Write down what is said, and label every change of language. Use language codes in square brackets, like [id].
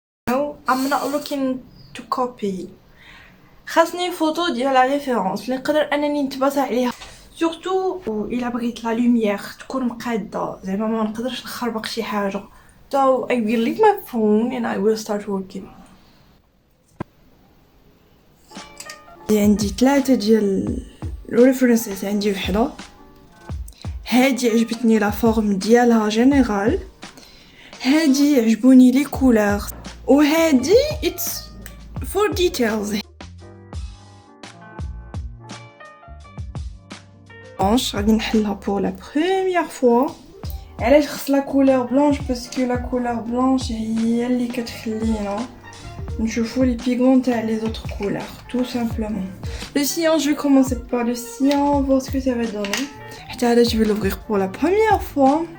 [en] No, I'm not looking to copy. [ar] خاصني فوتو ديال لا ريفيرونس اللي نقدر انني نتباسا عليها. سورتو الا بغيت لا لوميير تكون مقاده زعما ما نقدرش نخربق شي حاجه. [en] So I will leave my phone and I will start working. [ar] عندي 3 ديال الريفرنسز. عندي وحده هادي عجبتني لا فورم ديالها جينيرال، هادي عجبوني لي كولور، وهادي [en] it's for details. [ar] غادي نحلها بور لا بروميير فوا. علاش خص لا كولور بلانش؟ باسكو لا كولور بلانش هي اللي كتخلينا نشوفوا لي بيغمون تاع لي زوتر كولور [fr] tout simplement. Le cyan, je vais commencer par le cyan, voir ce que ça va donner. Là, je vais l'ouvrir pour la première fois.